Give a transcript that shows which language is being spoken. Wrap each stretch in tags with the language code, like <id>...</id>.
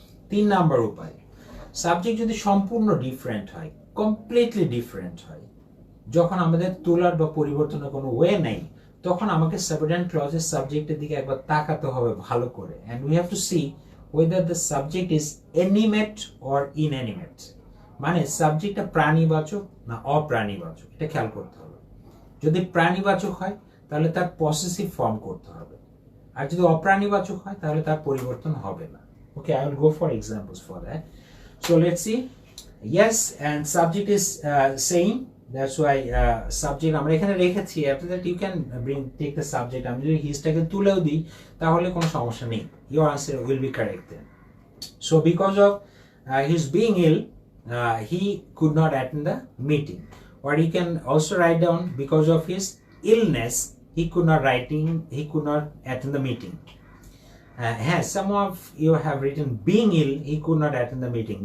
<bn>3 number উপায়, subject যদি সম্পূর্ণ ডিফারেন্ট হয়, কমপ্লিটলি ডিফারেন্ট হয়, যখন আমাদের তোলার বা পরিবর্তনের কোনো ওয়ে নেই, তখন আমাকে সাবঅর্ডিনেট ক্লজের সাবজেক্টের দিকে একবার তাকাতে হবে ভালো করে,</bn> <en>and we have to see whether the subject is animate or inanimate,</en> <bn>মানে সাবজেক্টটা প্রাণীবাচক না অপ্রাণীবাচক, এটা খেয়াল করতে হবে। যদি প্রাণীবাচক হয় তাহলে তার পসেসিভ ফর্ম করতে হবে, আর যদি অপ্রাণীবাচক হয় তাহলে তার পরিবর্তন হবে না।</bn> <en>Okay, I will go for examples for that. So let's see. Yes, and subject is saying, that's why subject</en> <bn>আমরা এখানে রেখেছি,</bn> <en>after that you can take the subject.</en> <bn>আমি যদি হিসটাকে তুলেও দিই তাহলে কোনো সমস্যা নেই,</bn> <en>your answer will be correct then. So because of his being ill, he could not attend the meeting, or you can also write down because of his illness he could not attend the meeting. Some of you have written being ill he could not attend the meeting.</en>